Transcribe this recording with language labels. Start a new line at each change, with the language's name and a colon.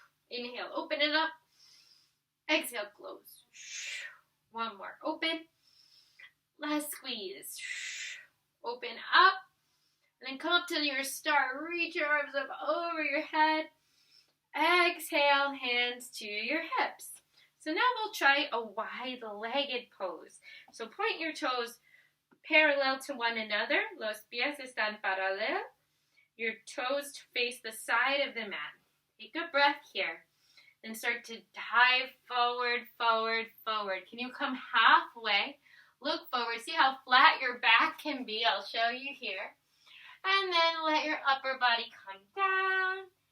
English: Inhale, open it up. Exhale, close. One more, open. Last squeeze. Open up. And then come up to your star. Reach your arms up over your head. Exhale, hands to your hips. So now we'll try a wide-legged pose. So point your toes parallel to one another.
Spanish: Los pies están paralelos.
English: Your toes face the side of the mat. Take a breath here. Then start to dive forward, forward, forward. Can you come halfway? Look forward. See how flat your back can be. I'll show you here. And then let your upper body come down.